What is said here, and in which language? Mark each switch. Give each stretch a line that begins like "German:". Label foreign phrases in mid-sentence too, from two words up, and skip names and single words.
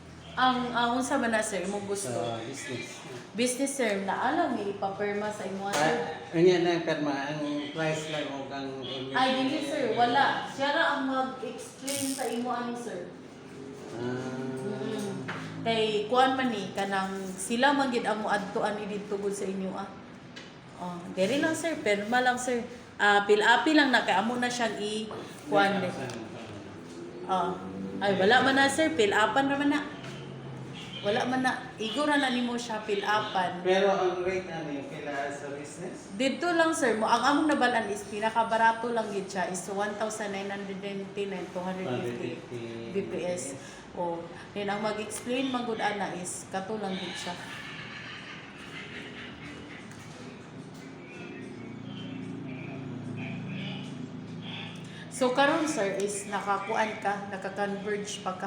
Cebuano: Ang unsa man na sir imong gusto? Sa business. Business sir, naalang may ipaperma sa imo sir.
Filipino: Ano yan ang perma? Ang price lang o kang... Ay, hindi sir,
Cebuano: wala. Siya ra ang mag-explain sa imo ani sir. Kay kuan man ni kanang sila man gid amo adtoan ni didto gud sa inyo ah. Oh, diri lang sir, perma lang sir. Pil-api lang na kay amo na siyang kuan. Ay wala man na sir, pil-apan ra man na. Wala man na, igo ra na nimo siya pil-apan.
Filipino: Pero ang rate ano yung kila sa business? Dito lang
Cebuano: sir, mo ang among nabalan is pinakabarato lang gid siya is 1,999 250 BPS. O, then ang mag-explain man gud ana is kato lang gid siya. So karon sir is nakakuan ka, naka-converge pa ka.